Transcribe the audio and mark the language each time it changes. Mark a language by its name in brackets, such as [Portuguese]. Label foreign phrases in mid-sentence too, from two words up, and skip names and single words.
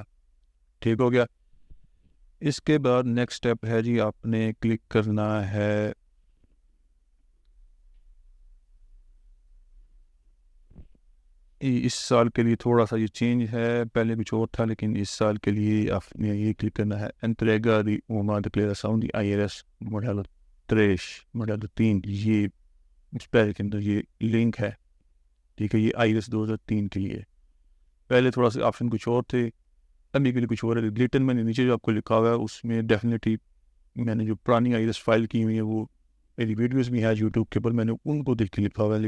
[Hindi] ठीक हो गया। इसके बाद [English] next step [Hindi] है जी आपने क्लिक करना है इस साल के लिए थोड़ा सा ये चेंज है, पहले कुछ और था लेकिन इस साल के लिए आपने ये क्लिक करना है [Portuguese] entrega de uma declaração de IRS modelo 3 [Hindi] मॉडल 3। ये इस पहले के अंदर ये लिंक है। ठीक है, ये IRS 2003 के लिए। पहले थोड़ा सा ऑप्शन कुछ और थे, अभी के लिए कुछ और है। रिटर्न मैंने नीचे जो आपको लिखा हुआ है उसमें डेफिनेटली मैंने जो पुरानी आईरिस फाइल की हुई है वो मेरी वीडियोस भी है यूट्यूब के ऊपर, मैंने उनको देख के लिखा हुआ है।